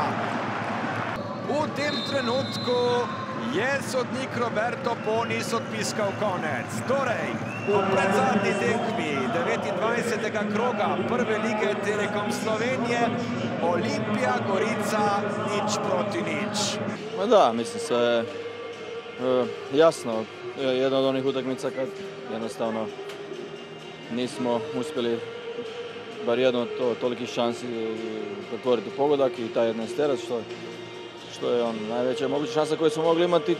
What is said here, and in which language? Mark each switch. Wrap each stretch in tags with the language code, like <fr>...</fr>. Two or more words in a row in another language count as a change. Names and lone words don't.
<sl>V tem trenutku je sodnik Roberto Ponis odpiskal konec. Torej, v predzadnji tekmi 29. kroga Prve lige Telekom Slovenije Olimpija Gorica 0:0.</sl> <hr>Ma da, mislim, sve je jasno. Jedna od onih utakmica kad jednostavno nismo uspjeli bar jedno od tolikih šansi pretvoriti u pogodak i taj 11-terac, što je najveća moguća šansa koju smo mogli imati.</hr>